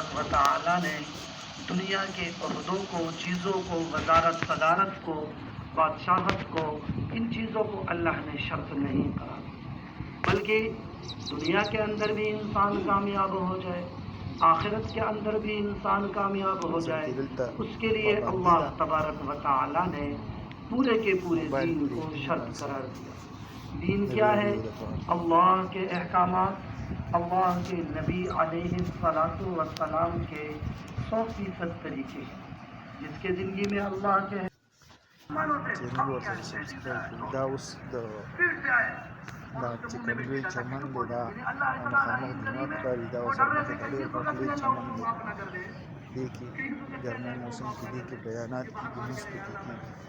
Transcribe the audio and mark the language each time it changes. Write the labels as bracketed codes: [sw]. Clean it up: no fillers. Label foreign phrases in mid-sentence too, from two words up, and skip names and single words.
[ar] و تعالى [ur] نے دنیا کے عہدوں کو، چیزوں کو، وزارت صدارت کو، بادشاہت کو، ان چیزوں کو اللہ نے شرط نہیں کرا، بلکہ دنیا کے اندر بھی انسان کامیاب ہو جائے، آخرت کے اندر بھی انسان کامیاب ہو جائے، اس کے لیے اللہ [ar] تبارک و تعالى [ur] نے پورے کے پورے دین کو شرط قرار دیا. دین کیا ہے? اللہ کے احکامات، اللہ کے نبی [ar] عليه الصلاة والسلام [ur] کے 100% طریقے، جس کے زندگی میں اللہ کے [ps] دا چې کوم لوی چمن دی، دا مخامخ جومات ښکاري. دا اوس ورپسې ډېر غټ لوی چمن دی. دې کې ګرمۍ موسم کې دې کې بیانات کېږي، لمونځ پکې کېږي.